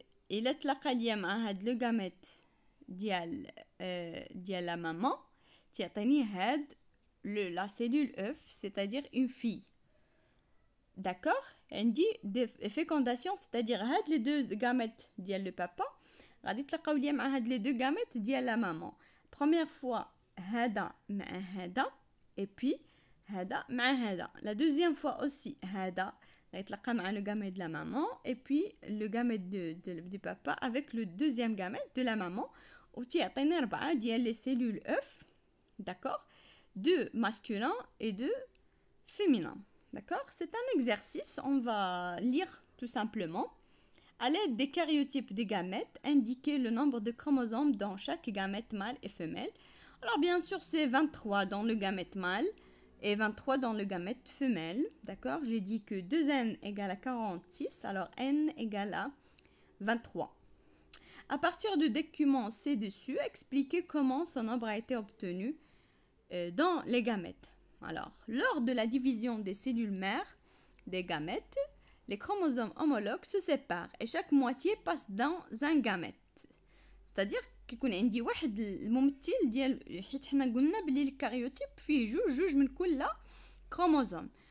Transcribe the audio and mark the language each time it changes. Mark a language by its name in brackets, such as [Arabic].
[Arabic] إلا تلاقى ليا مع هاد [French] le gamète ديال la maman, [Arabic] تعطيني هاد [French] la cellule œuf, c'est-à-dire une fille. D'accord? On dit fécondation, c'est-à-dire هاد les deux gamètes ديال le papa [Arabic] غادي تلقاو ليا مع هاد [French] les deux gamètes ديال la maman. Première fois [Arabic] هذا مع هذا, [French] et puis [Arabic] هذا مع هذا. [French] La deuxième fois aussi [Arabic] هذا غيتلقى مع [French] le gamète de la maman, et puis le gamète du papa avec le deuxième gamète de la maman, [Arabic] وتيعطينا 4 ديال [French] les cellules œufs, d'accord, 2 masculins et 2 féminins. D'accord? C'est un exercice, on va lire tout simplement. À l'aide des karyotypes des gamètes, indiquer le nombre de chromosomes dans chaque gamète mâle et femelle. Alors bien sûr, c'est 23 dans le gamète mâle et 23 dans le gamète femelle. D'accord? J'ai dit que 2n égale à 46, alors n égale à 23. À partir du document ci-dessus, expliquez comment ce nombre a été obtenu dans les gamètes. Alors, lors de la division des cellules mères des gamètes, les chromosomes homologues se séparent et chaque moitié passe dans un gamète. C'est-à-dire [Arabic] كيكون عندي واحد الممثل ديال حيت حنا قلنا بلي الكاريوتيب فيه جوج من كل كروموزوم.